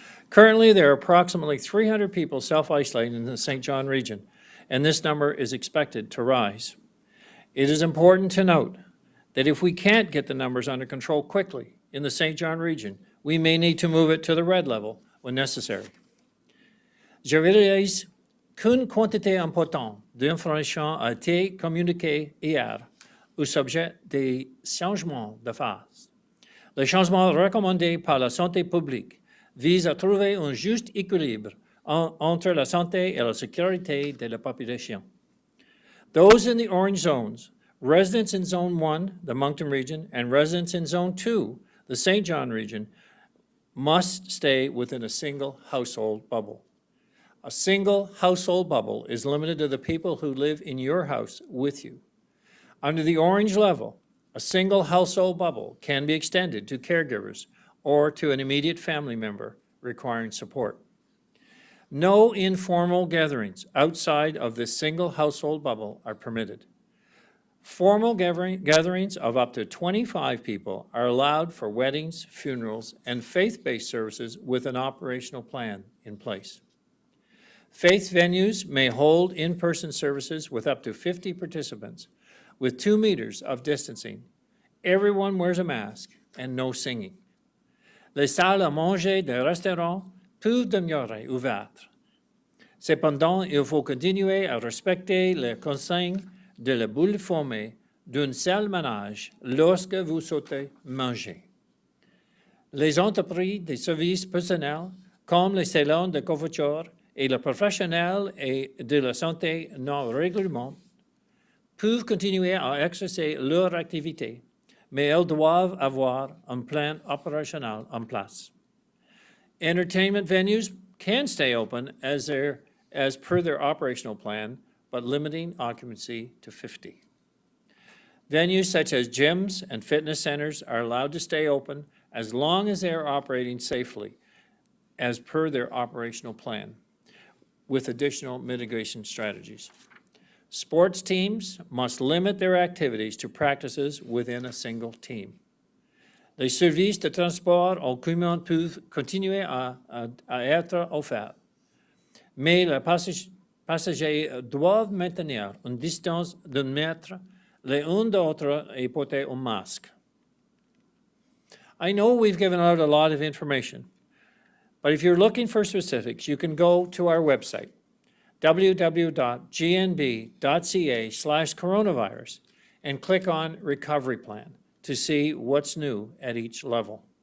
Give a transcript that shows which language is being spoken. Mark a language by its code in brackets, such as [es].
[en] Currently, there are approximately 300 people self-isolating in the St. John region, and this number is expected to rise. It is important to note that if we can't get the numbers under control quickly in the St. John region, we may need to move it to the red level when necessary. [fr] Je réalise qu'une quantité importante d'informations a été communiquée hier au sujet des changements de phase. Les changements recommandés par la santé publique visent à trouver un juste équilibre entre la santé et la sécurité de la population. [en] Those in the orange zones, residents in Zone 1, the Moncton region, and residents in Zone 2, the St. John region, must stay within a single household bubble. A single household bubble is limited to the people who live in your house with you. Under the orange level, a single household bubble can be extended to caregivers or to an immediate family member requiring support. No informal gatherings outside of this single household bubble are permitted. Formal gatherings of up to 25 people are allowed for weddings, funerals, and faith-based services with an operational plan in place. Faith venues may hold in-person services with up to 50 participants with 2 meters of distancing. Everyone wears a mask and no singing. [fr] Les salles à manger des restaurants peuvent demeurer ouvertes. Cependant, il faut continuer à respecter les consignes de la boule formée d'un seul ménage lorsque vous sortez manger. Les entreprises de services personnels, comme les salons de coiffure et les professionnels et de la santé non réglementés, peuvent continuer à exercer leur activité, mais elles doivent avoir un plan opérationnel en place. [en] Entertainment venues can stay open as per their operational plan, but limiting occupancy to 50. Venues such as gyms and fitness centers are allowed to stay open as long as they are operating safely as per their operational plan, with additional mitigation strategies. Sports teams must limit their activities to practices within a single team. [fr] Les services de transport en commun peuvent continuer à être offerts, mais les passagers doivent maintenir une distance d'1 mètre les uns d'autres et porter un masque. [en] I know we've given out a lot of information, but if you're looking for specifics, you can go to our website, www.gnb.ca/coronavirus, and click on Recovery Plan to see what's new at each level.